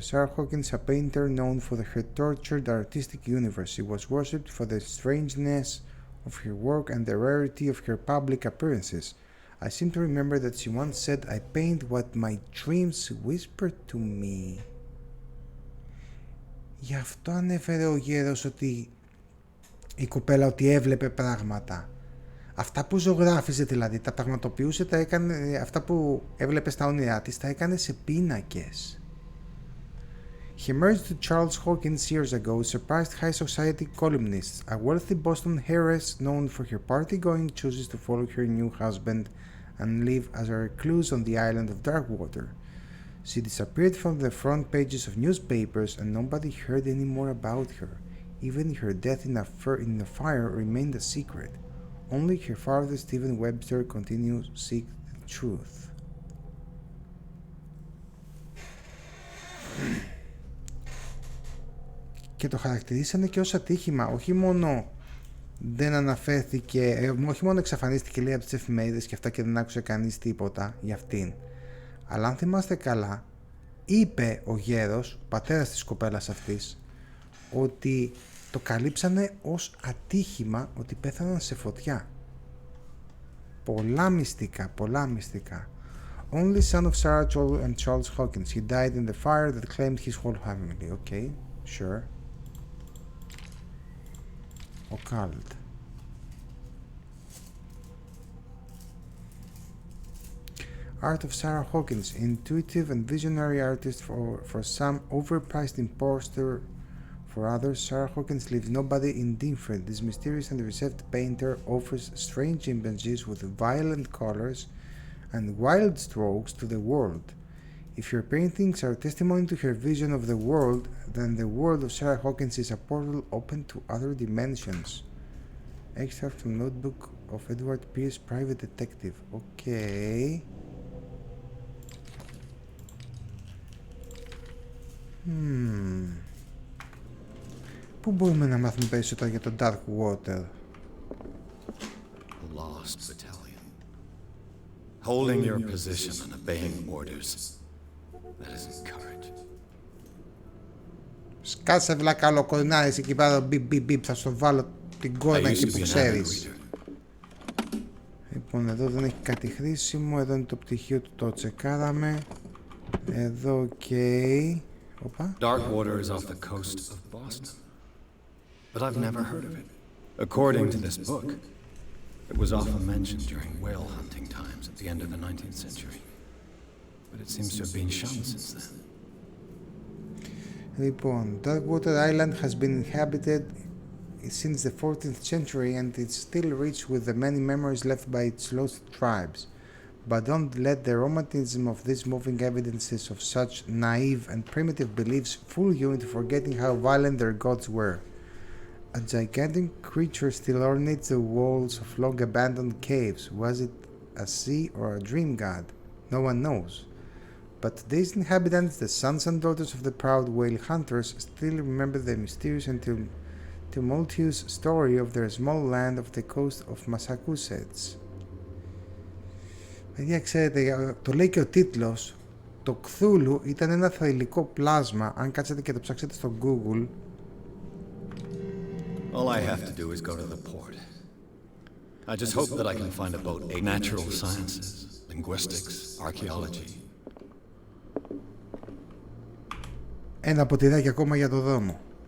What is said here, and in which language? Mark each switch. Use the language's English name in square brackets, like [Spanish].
[English] Sarah Hawkins, a painter known for her tortured artistic universe. She was worshipped for the strangeness of her work and the rarity of her public appearances. I seem to remember that she once said, "I paint what my dreams whisper to me." [Greek] Γι' αυτό ανέφερε ο γέρος ότι η κοπέλα ότι έβλεπε πράγματα. Αυτά που ζωγράφιζε δηλαδή, τα πραγματοποιούσε, τα έκανε, αυτά που έβλεπε στα όνειρά της, τα έκανε σε πίνακες. [English] He married to Charles Hawkins years ago, surprised high society columnists. A wealthy Boston heiress known for her party-going chooses to follow her new husband and live as a recluse on the island of Darkwater. She disappeared from the front pages of newspapers and nobody heard any more about her. Even her death in a fire remained a secret. Only her father, Stephen Webster, continues to seek the truth. [Greek] και το χαρακτηρίσανε και ως ατύχημα. Όχι μόνο δεν αναφέρθηκε, όχι μόνο εξαφανίστηκε λέει από τις εφημερίδες και αυτά και δεν άκουσε κανείς τίποτα για αυτήν, αλλά αν θυμάστε καλά, είπε ο γέρος, πατέρας της κοπέλας αυτής, ότι το καλύψανε ως ατύχημα, ότι πέθαναν σε φωτιά. Πολλά μυστικά, πολλά μυστικά. [English] Only son of Sarah and Charles Hawkins. He died in the fire that claimed his whole family. Okay, sure. Occult. Art of Sarah Hawkins, intuitive and visionary artist for some, overpriced imposter for others. Sarah Hawkins leaves nobody indifferent. This mysterious and reserved painter offers strange images with violent colors and wild strokes to the world. If your paintings are testimony to her vision of the world, then the world of Sarah Hawkins is a portal open to other dimensions. Extract from notebook of Edward Pierce, private detective. Okay. [Greek] Πού μπορούμε να μάθουμε περισσότερα για το Dark Water? [English] Lost battalion. Holding your position and obeying orders. That isn't courage. [Greek] Σκάσε βλάκα ολοκορνάρες εκεί πέρα, μπιπ, θα στο βάλω την κόρνα εκεί που ξέρεις. Λοιπόν, εδώ δεν έχει κάτι χρήσιμο, εδώ είναι το πτυχίο του, το τσεκάραμε. Εδώ, ok. Οπα. [English] Darkwater is off the coast of Boston. But I've never heard of it. According to this book, it was often mentioned during whale hunting times at the end of the 19th century. But it seems to have been shun since then. Λοιπόν, Darkwater Island has been inhabited since the 14th century and it's still rich with the many memories left by its lost tribes. But don't let the romanticism of these moving evidences of such naive and primitive beliefs fool you into forgetting how violent their gods were. A gigantic creature still ornates the walls of long-abandoned caves. Was it a sea or a dream god? No one knows. But today's inhabitants, the sons and daughters of the proud whale hunters, still remember the mysterious and tumultuous story of their small land off the coast of Massachusetts. [Greek] Παιδιά, ξέρετε, το λέει και ο τίτλος, το Cthulhu ήταν ένα θρυλικό πλάσμα. Αν κάτσετε και το ψάξετε στο Google. [English] All I have to do is go to the port. I just hope that I can find a boat in natural sciences, linguistics, archaeology. [Greek] Ένα ποτηράκι ακόμα για το δρόμο.